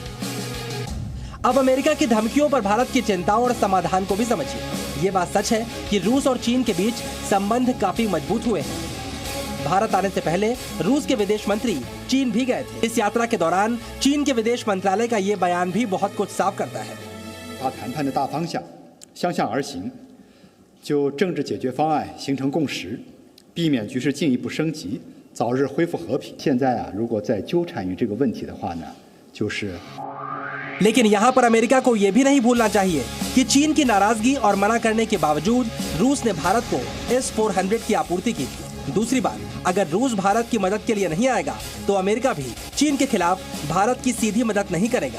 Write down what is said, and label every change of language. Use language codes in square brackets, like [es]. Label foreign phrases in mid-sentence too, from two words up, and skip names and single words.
[hi] अब अमेरिका की धमकियों पर भारत की चिंताओं और समाधान को भी समझिए। ये बात सच है कि रूस और चीन के बीच संबंध काफी मजबूत हुए हैं। भारत आने से पहले रूस के विदेश मंत्री चीन भी गए थे। इस यात्रा के दौरान चीन के विदेश मंत्रालय का ये बयान भी बहुत कुछ साफ करता है। [zh] 把谈判的大方向相向而行，就政治解决方案形成共识，避免局势进一步升级，早日恢复和平。现在啊，如果再纠缠于这个问题的话呢，就是。 [hi] लेकिन यहाँ पर अमेरिका को यह भी नहीं भूलना चाहिए कि चीन की नाराजगी और मना करने के बावजूद रूस ने भारत को S-400 की आपूर्ति की थी। दूसरी बात, अगर रूस भारत की मदद के लिए नहीं आएगा तो अमेरिका भी चीन के खिलाफ भारत की सीधी मदद नहीं करेगा।